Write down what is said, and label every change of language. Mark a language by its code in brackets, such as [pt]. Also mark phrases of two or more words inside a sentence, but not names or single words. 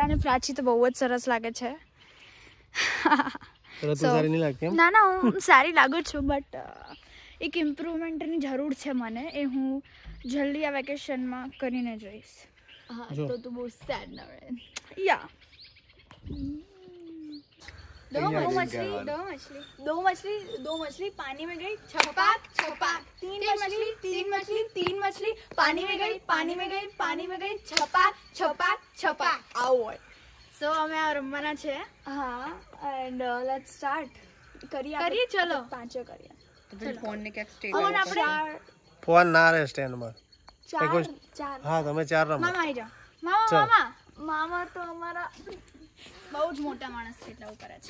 [gu] અને પ્રાચી તો બહુ જ સરસ લાગે છે. ના હું સારી લાગુ છું, બટ એક ઇમ્પ્રુવમેન્ટની જરૂર છે મને, એ હું જલ્દી આ વેકેશનમાં કરીને જઈશ. હા તો તું બહુ સેડ ના રહે. [hi] યા दो मछली पानी में गई, छपाक तीन मछली पानी में गई, छपाक आओ. [gu] સો અમે આ રમવાના છે. હા [en] and let's start. [gu] કરીએ ચલો. પાંચે કરીએ. ફોન ને ક્યાંક સ્ટે ફોન આપણે ફોન ના રહે સ્ટેન્ડમાં. ચાર. હા તમે 4 રમો. મામા આવી જાઓ. મામા તો અમારા બહુ જ મોટા માણસ છે એટલે આવું કરે છે.